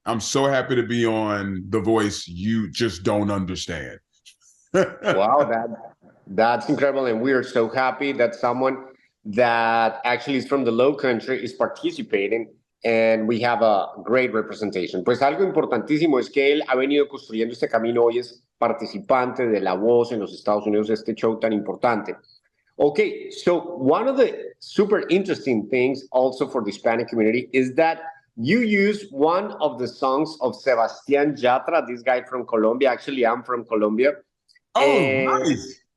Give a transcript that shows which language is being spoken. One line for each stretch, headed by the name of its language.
English: I'm so happy to be on The Voice. You just don't understand. Wow, that's incredible. And we are so happy that someone that actually is from the LowCountry is participating, and we have a great representation.
Spanish: Pues algo importantísimo es que él ha venido construyendo este camino. Hoy es participante de La Voz en los Estados Unidos, este show tan importante.
English: Okay, so one of the super interesting things also for the Hispanic community is that you use one of the songs of Sebastián Yatra, this guy from Colombia. Actually, I'm from Colombia. Oh, And nice.